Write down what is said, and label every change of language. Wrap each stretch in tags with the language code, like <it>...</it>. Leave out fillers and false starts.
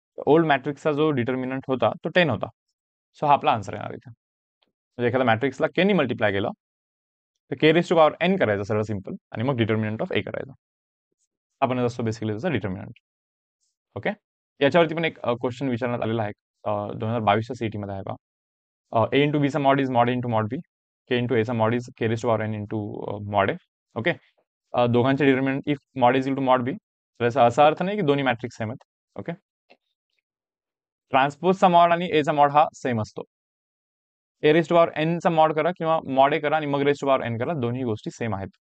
<mr>Old मॅट्रिक्सचा जो determinant होता तो 10 होता. सो हा आपला आन्सर येणार इथे. म्हणजे एखाद्या मॅट्रिक्सला के नी मल्टिप्लाय केलं तर के रेस टू पॉवर एन करायचं सर्व सिंपल, आणि मग डिटर्मिनंट ऑफ ए करायचं. आपण असतो बेसिकली त्याचा डिटर्मिनंट, ओके. याच्यावरती पण एक क्वेश्चन विचारण्यात आलेला आहे, 2022च्या सीईटी मध्ये आहे पहा.</mr> <en>A into बीचा mod is mod into mod B, k into एचा mod is k raise to power n into mod A, okay.</en> <mr>दोघांचे determinant if mod is into mod बी, तर याचा असा अर्थ नाही की दोन्ही मॅट्रिक्स सेम आहेत, ओके. ट्रान्सपोजचा मॉड आणि एचा मॉड हा सेम असतो. ए रेस टू पॉवर एन चा मॉड करा किंवा मॉड ए करा आणि मग रेस टू पॉवर एन करा, दोन्ही गोष्टी सेम आहेत.</mr>